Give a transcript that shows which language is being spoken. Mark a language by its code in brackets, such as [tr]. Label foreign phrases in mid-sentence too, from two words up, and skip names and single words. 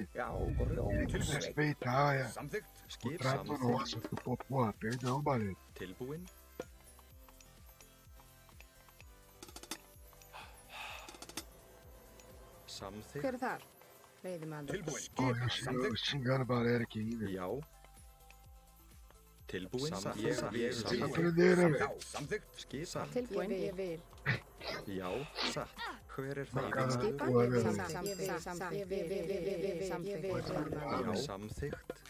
[is] Já, grjót [pt] Tem que [is] sveik. [pt] respeitar [is] Samþykkt. [pt] o [is] Skip, [pt] trato [is] samþykkt. [pt] nosso. Pô, porra, perdão, Balé. [is] Tilbúinn. Samþykkt, Hver er þar? Veiðimaður. Tilbúin. [pt] Pô, eu [is] Samþykkt. [pt] xingando o Valério aqui ainda. [is] já. Tilbúinn, satt. [pt] Tem que [is] Samþykkt, [pt] aprender, né, velho? [is] Já. Samþykkt. skipan, Tilbúinn, ég vil. já, satt. Hver er [pt] Bacana. [is] það? Skipan, [pt] Boa, [is] ég vil. [pt] velho. [is] Já, samþykkt.